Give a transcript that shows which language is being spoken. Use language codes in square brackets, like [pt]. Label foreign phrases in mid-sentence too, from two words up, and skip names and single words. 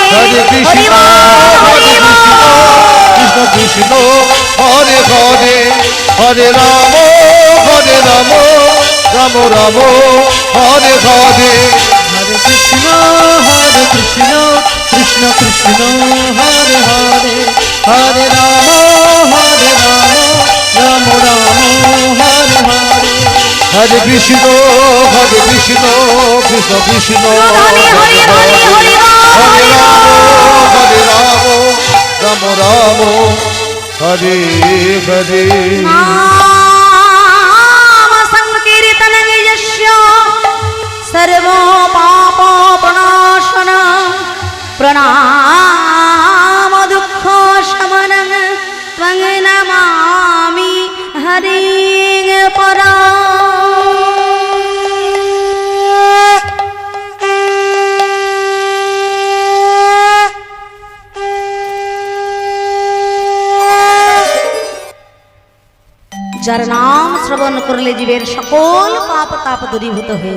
[sa] হরে কৃষ্ণ কৃষ্ণ কৃষ্ণ হরে হরে হরে রাম রাম রাম হরে হরে হরে কৃষ্ণ কৃষ্ণ কৃষ্ণ হরে হরে হরে রাম রাম রাম হরে হরে হরে কৃষ্ণ কৃষ্ণ কৃষ্ণ হরে হরে হরে হরে হরে রাম রাম রাম হরে হরে নাম সংকীর্তनं यस्य सर्व पाप प्रणाशन प्रणाम दुःख शमनं त्वं नमामि हरिं परा [bn] যার নাম শ্রবণ করলে জীবের সকল পাপ তাপ দূরীভূত হয়ে